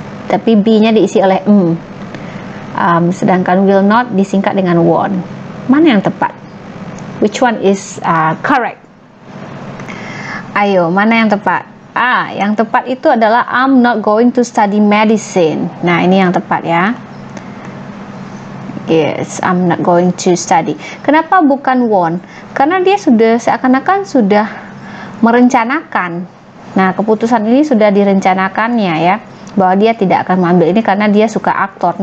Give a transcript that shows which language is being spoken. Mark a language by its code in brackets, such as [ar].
[id] Tapi be-nya diisi oleh sedangkan will not disingkat dengan want. Mana yang tepat? [en] Which one is correct? [id] Ayo, mana yang tepat? Yang tepat itu adalah [en] I'm not going to study medicine. [id] Nah, ini yang tepat ya. [en] Yes, I'm not going to study. [id] Kenapa bukan want? Karena dia sudah seakan-akan sudah merencanakan. Nah, keputusan ini sudah direncanakannya ya, bahwa dia tidak akan mengambil ini karena dia suka aktor.